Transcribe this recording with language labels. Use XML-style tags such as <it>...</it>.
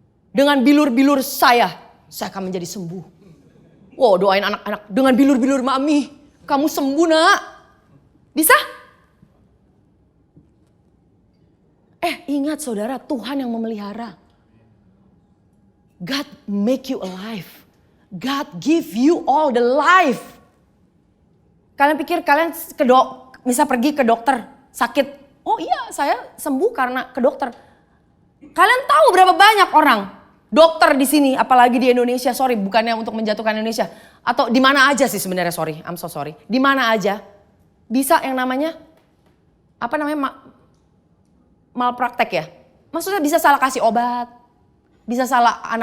<id>Dengan bilur-bilur saya akan menjadi sembuh. Wow, doain anak-anak dengan bilur-bilur mami, kamu sembuh nak. Bisa? Ingat saudara, Tuhan yang memelihara.</id> <en>God make you alive. God give you all the life.</en> <id>Kalian pikir kalian bisa pergi ke dokter sakit. Oh iya, saya sembuh karena ke dokter. Kalian tahu berapa banyak orang dokter di sini, apalagi di Indonesia, sorry, bukannya untuk menjatuhkan Indonesia. Atau di mana aja sih sebenarnya,</id> <en>sorry, I'm so sorry.</en> <id>Di mana aja bisa yang namanya, malpraktek ya. Maksudnya bisa salah kasih obat, bisa salah</id>